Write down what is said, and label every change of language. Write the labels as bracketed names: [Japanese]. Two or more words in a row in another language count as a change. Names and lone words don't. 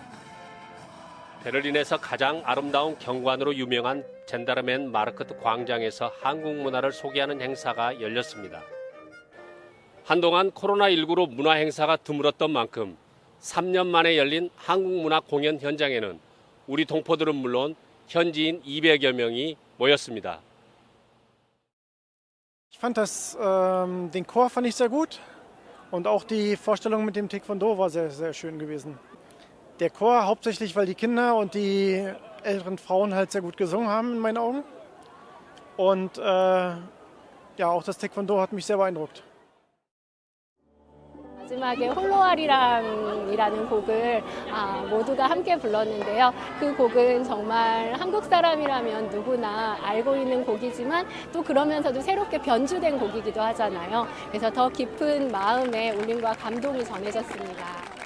[Korean] 베를린에서 가장 아름다운 경관으로 유명한 젠다르멘 마르크트 광장에서 한국 문화를 소개하는 행사가 열렸습니다. 한동안 코로나19로 문화 행사가 드물었던 만큼 3년 만에 열린 한국문화 공연 현장에는 우리 동포들은 물론 현지인 200여 명이 모였습니다. [German] Ich fand den Chor fand ich sehr gut und auch die Vorstellung mit dem Taekwondo war sehr, sehr schön gewesen. Der Chor hauptsächlich, weil die Kinder und die älteren Frauen halt sehr gut gesungen haben in meinen Augen und ja, auch das Taekwondo hat mich sehr beeindruckt. [Korean] 마지막에 홀로아리랑이라는 곡을 모두가 함께 불렀는데요. 그 곡은 정말 한국 사람이라면 누구나 알고 있는 곡이지만 또 그러면서도 새롭게 변주된 곡이기도 하잖아요. 그래서 더 깊은 마음의 울림과 감동이 전해졌습니다.